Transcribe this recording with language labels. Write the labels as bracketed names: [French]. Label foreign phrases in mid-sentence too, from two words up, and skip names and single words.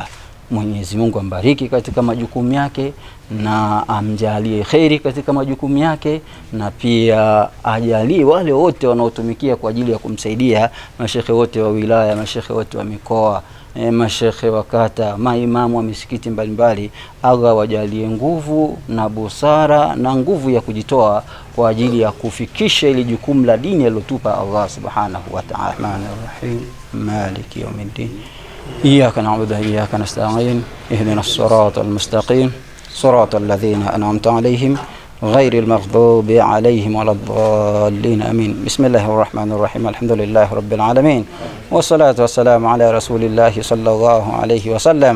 [Swahili] Mwenyezi Mungu ambariki katika majukumu yake na amjalie khairi katika majukumu yake, na pia ajalie wale wote wanaotumikia kwa ajili ya kumsaidia, mashekhe wote wa wilaya, mashekhe wote wa mikoa, mashekhe wa kata, maimamu wa misikiti mbalimbali. Allah wajalie nguvu na busara na nguvu ya kujitoa kwa ajili ya kufikisha ile jukumu la dini alilotupa Allah [Arabic] سبحانه وتعالى. الرحمن الرحيم، مالك يوم الدين. إياك نعبد وإياك نستعين اهدنا الصراط المستقيم صراط الذين أنعمت عليهم غير المغضوب عليهم ولا الضالين آمين. بسم الله الرحمن الرحيم. الحمد لله رب العالمين والصلاة والسلام على رسول الله صلى الله عليه وسلم.